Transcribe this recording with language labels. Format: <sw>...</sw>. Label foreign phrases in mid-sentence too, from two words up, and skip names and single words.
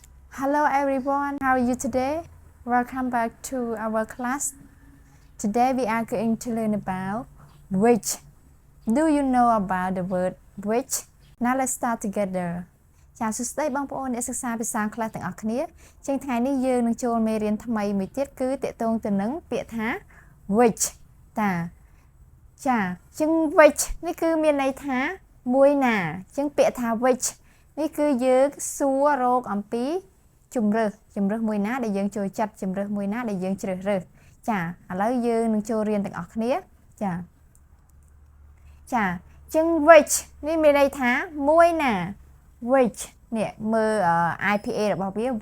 <en>Hello everyone, how are you today? Welcome back to our class. Today we are going to learn about which. Do you know about the word which? Now let's start together.</en> <km>ចាសួស្តីបងប្អូនអ្នកសិក្សាភាសាខ្លះទាំងអស់គ្នាជាងថ្ងៃនេះយើងនឹងចូលមេរៀនថ្មីមួយទៀត គឺតកតងទៅនឹងពាក្យថា which តាចាជាង which នេះគឺមានន័យថាមួយណាជាងពាក្យថា which នេះគឺយើងសួររកអំពីជំរើសមួយណាដែលយើងចូលចិត្តជំរើសមួយណាដែលយើងជ្រើសរើសចាឥឡូវយើងនឹងចូលរៀនទាំងអស់គ្នាចាចឹង which នេះមានន័យថាមួយណា which នេះមើល IPA របស់វា</km>